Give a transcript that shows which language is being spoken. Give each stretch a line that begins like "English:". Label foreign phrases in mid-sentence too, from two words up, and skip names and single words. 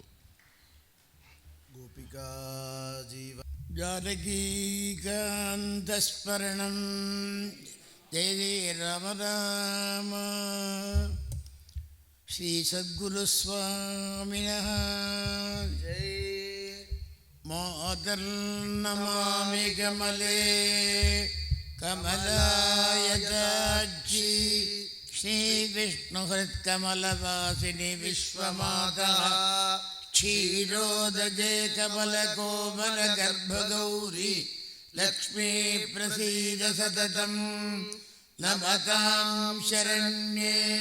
Sanskrit: गोपिका जीव जानकीकान्तस्मरणम् जय जय राम राम. श्री सद्गुरुस्वामिनः जय. मातर्नमामि कमले कमलाय विष्णुहृत्कमलवासिनि विश्वमाता क्षीरोदजे कमलकोमलगर्भगौरी लक्ष्मी प्रसीद सततं नमतां शरण्ये